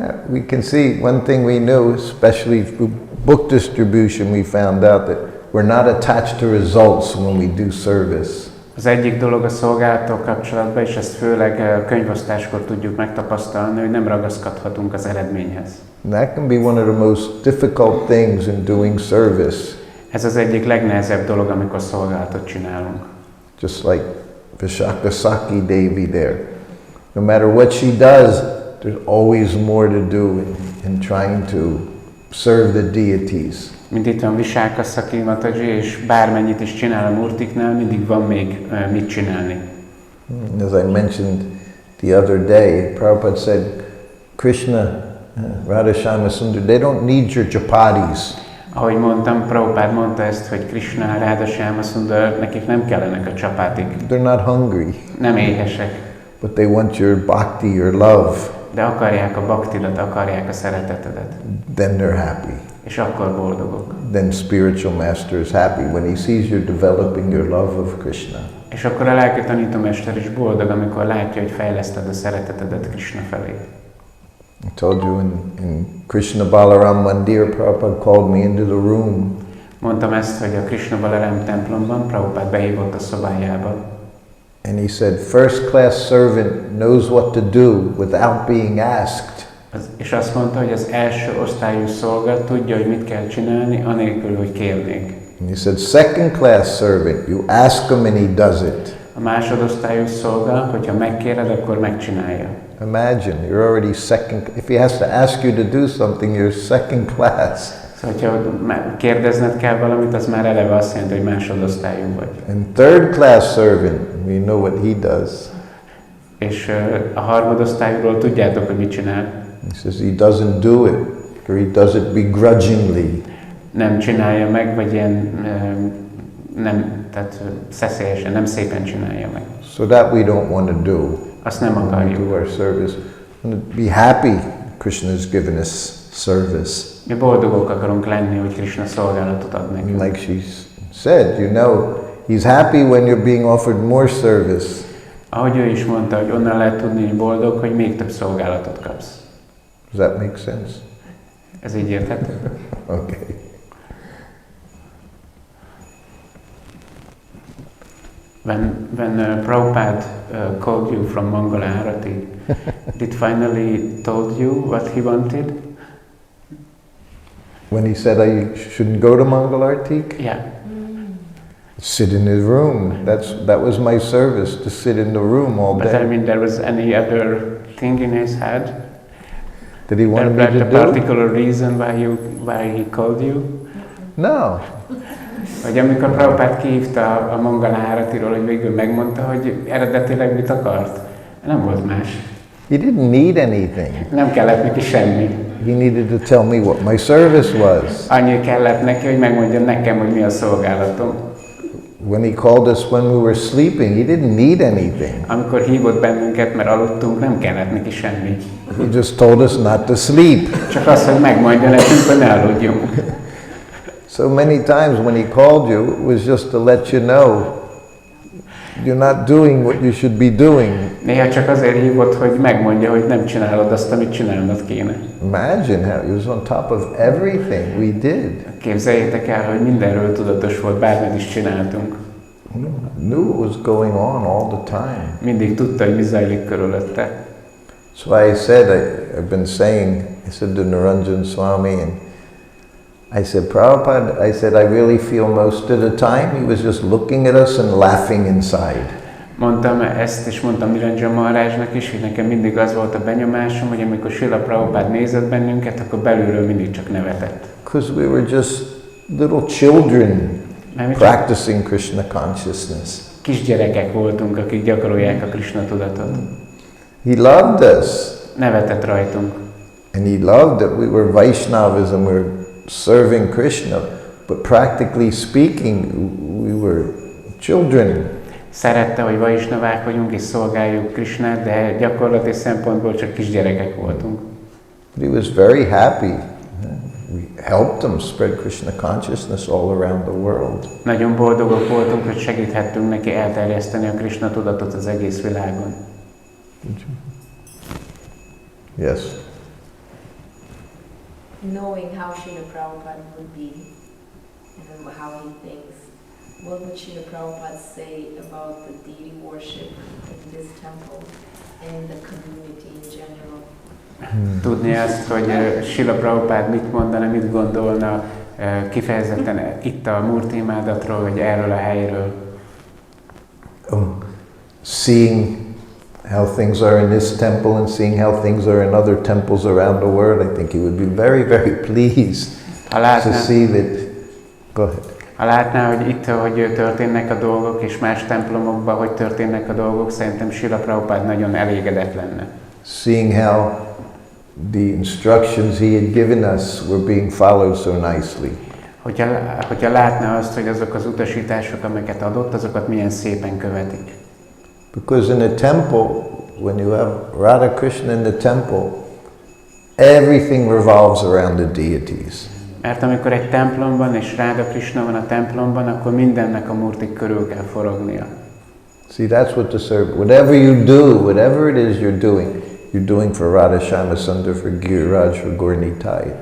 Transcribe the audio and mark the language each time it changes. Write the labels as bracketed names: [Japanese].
[English] We can see one thing we know, especially through book distribution, we found out that we're not attached to results when we do service. [Hungarian] Az egyik dolog a szolgálattal kapcsolatban, és ezt főleg a könyvosztáskor tudjuk megtapasztalni, hogy nem ragaszkodhatunk az eredményhez. [English] And that can be one of the most difficult things in doing service. [Hungarian] Ez az egyik legnehezebb dolog, amikor szolgálatot csinálunk. [English] Just like Vishaka Saki Devi there. No matter what she does, there's always more to do in trying to serve the deities. [Hungarian] Mint itt van Visáka Szaki Mataji, és bármennyit is csinál a murtiknál, mindig van még mit csinálni. [English] As I mentioned the other day, Prabhupada said, Krishna, Radha-shama Sundar, they don't need your chapatis. [Hungarian] Ahogy mondtam, Prabhupada mondta ezt, hogy Krishna, Radha-shama Sundar, nekik nem kellenek a csapátik. [English] They're not hungry, [Hungarian] Nem éhesek, [English] but they want your bhakti, your love. [Hungarian] de akarják a baktidat, akarják a szeretetedet. [English] Then they're happy. [Hungarian] És akkor boldogok. [English] Then spiritual master is happy when he sees you're developing your love of Krishna. [Hungarian] És akkor a lelki tanítómester is boldog, amikor látja, hogy fejleszted a szeretetedet Krishna felé. [English] I told you in Krishna Balaram Mandir, Prabhupada called me into the room. [Hungarian] Mondtam ezt, hogy a Krishna Balaram templomban Prabhupada behívott a szobájába. [English] And he said, first class servant knows what to do without being asked. [Hungarian] És azt mondta, hogy az első osztályú szolga tudja, hogy mit kell csinálni, anélkül, hogy kérnék. [English] And he said, second class servant, you ask him and he does it. [Hungarian] A másodosztályú szolga, hogyha megkéred, akkor megcsinálja. [English] Imagine, you're already second, if he has to ask you to do something, you're second class. [Hungarian] Szóval, hogyha kérdezned kell valamit, az már eleve azt jelenti, hogy másodosztályú vagy. [English] And third class servant, we know what he does. [Hungarian] És a harmadosztályúról tudjátok, hogy mit csinál. [English] He says he doesn't do it, or he does it begrudgingly. [Hungarian] Nem csinálja meg, vagy ilyen nem, tehát szeszélyesen, nem szépen csinálja meg. [English] So that we don't want to do. [Hungarian] Azt nem [English] When we [Hungarian] akarjuk. [English] do our service. We want to be happy Krishna has given us service. [Hungarian] Mi boldogok akarunk lenni, hogy Krishna szolgálatot ad nekünk. [English] Like she said, you know, he's happy when you're being offered more service. [Hungarian] Ahogy ő is mondta, hogy onnan lehet tudni, hogy boldog, hogy még több szolgálatot kapsz. [English] Does that make sense? [Hungarian] Ez így érthető? [English] Okay. When Prabhupada called you from Mangala Arati, did finally told you what he wanted? When he said I shouldn't go to Mangalartik, Yeah. sit in his room. That was my service, to sit in the room all But I day. mean, there was any other thing in his head? Did he want me Like to a do? particular reason why he called you? No. [Hungarian] Vagy amikor Prabhupada kihívta a Mangala Aratiról, hogy végül megmondta, hogy eredetileg mit akart? Nem volt más. [English] He didn't need anything. [Hungarian] Nem kellett neki semmi. [English] He needed to tell me what my service was. [Hungarian] Annyi kellett neki, hogy megmondja nekem, hogy mi a szolgálatom. [English] When he called us when we were sleeping, he didn't need anything. [Hungarian] Amikor hívott bennünket, mert aludtunk, nem kellett neki semmi. [English] He just told us not to sleep. [Hungarian] Csak az, hogy megmondja nekünk, hogy ne aludjunk. [English] So many times when he called you, it was just to let you know you're not doing what you should be doing. [Hungarian] Néha csak azért hívott, hogy megmondja, hogy nem csinálod azt, amit csinálnod kéne. [English] Imagine how he was on top of everything we did. [Hungarian] Képzeljétek el, hogy mindenről tudatos volt, bármit is csináltunk. [English] Knew what was going on all the time. [Hungarian] Mindig tudta, hogy mi zajlik körülötte. [English] That's why I said, I've been saying, I said to Naranjan Swami, and I said, Prabhupada, I said, I really feel most of the time he was just looking at us and laughing inside. [Hungarian] Mondtam ezt, és mondtam Niranjan Maharajnak is, hogy nekem mindig az volt a benyomásom, hogy amikor Srila Prabhupada nézett bennünket, akkor belülről mindig csak nevetett. [English] Because we were just little children practicing Krishna consciousness. [Hungarian] Kisgyerekek voltunk, akik gyakorolják a Krishna tudatot. [English] He loved us. [Hungarian] Nevetett rajtunk. [English] And he loved that we were Vaishnavas and we were serving Krishna. But practically speaking, we were children. [Hungarian] Szerette, hogy vaisnavák vagyunk és szolgáljuk Krishnát, de gyakorlati szempontból csak kisgyerekek voltunk. [English] But he was very happy. We helped him spread Krishna consciousness all around the world. [Hungarian] Nagyon boldogok voltunk, hogy segíthettünk neki elterjeszteni a Krishna tudatot az egész világon. [English] Yes. Knowing how Srila Prabhupada would be and how he thinks, what would Srila Prabhupada say about the deity worship in this temple and the community in general? [Hungarian] Tudni azt, hogy Srila Prabhupada mit mondana, mit gondolna kifejezetten itt a Murti imádatról, vagy erről a helyről. [English] Seeing how things are in this temple and seeing how things are in other temples around the world, I think he would be very, very pleased to see that. Go ahead. [Hungarian] Ha látná, hogy itt, hogy történnek a dolgok, és más templomokban, hogy történnek a dolgok, szerintem Srila Prabhupada nagyon elégedett lenne. [English] Seeing how the instructions he had given us were being followed so nicely. [Hungarian] Hogyha látná azt, hogy azok az utasítások, amiket adott, azokat milyen szépen követik. [English] Because in a temple, when you have Radha Krishna in the temple, everything revolves around the deities. [Hungarian] Mert amikor egy templomban és Radha Krishna van a templomban, akkor mindennek a murtik körül kell forognia. [English] See, that's what the service, whatever you do, whatever it is you're doing for Radha Shama Sundar, for Giriraj, for Gaurnitai.